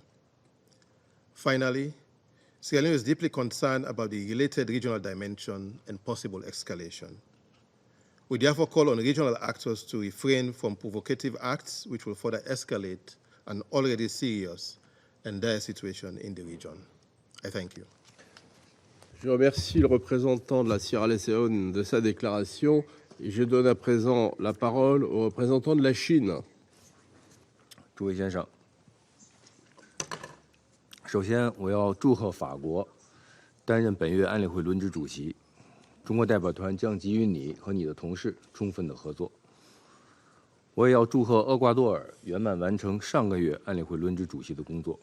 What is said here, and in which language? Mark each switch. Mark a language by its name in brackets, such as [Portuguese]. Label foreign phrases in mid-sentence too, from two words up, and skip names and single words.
[English] Finally, Sierra Leone is deeply concerned about the related regional dimension and possible escalation. We therefore call on regional actors to refrain from provocative acts which will further escalate an already serious and dire situation in the region. I thank you. [French] Je remercie le représentant de la Sierra Leone de sa déclaration et je donne à présent la parole au représentant de la Chine. [Chinese] 诸位先生，首先我要祝贺法国担任本月安理会轮值主席，中国代表团将给予你和你的同事充分的合作。我也要祝贺厄瓜多尔圆满完成上个月安理会轮值主席的工作。